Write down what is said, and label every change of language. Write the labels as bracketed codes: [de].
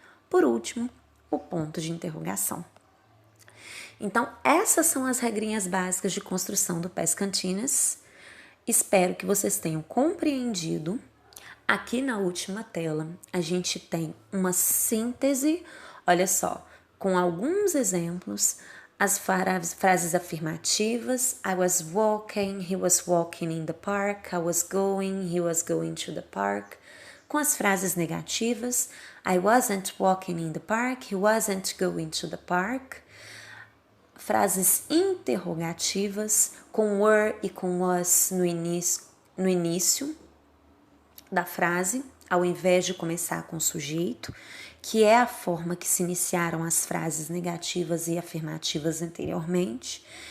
[pt] Por último, o ponto de interrogação. Então, essas são as regrinhas básicas de construção do past continuous. Espero que vocês tenham compreendido. Aqui na última tela, a gente tem uma síntese, olha só, com alguns exemplos, as frases afirmativas. [en] I was walking, he was walking in the park. I was going, he was going to the park. [pt] Com as frases negativas, [en] I wasn't walking in the park, he wasn't going to the park. [pt] Frases interrogativas, com were e com was no início da frase, ao invés de começar com o sujeito, que é a forma que se iniciaram as frases negativas e afirmativas anteriormente.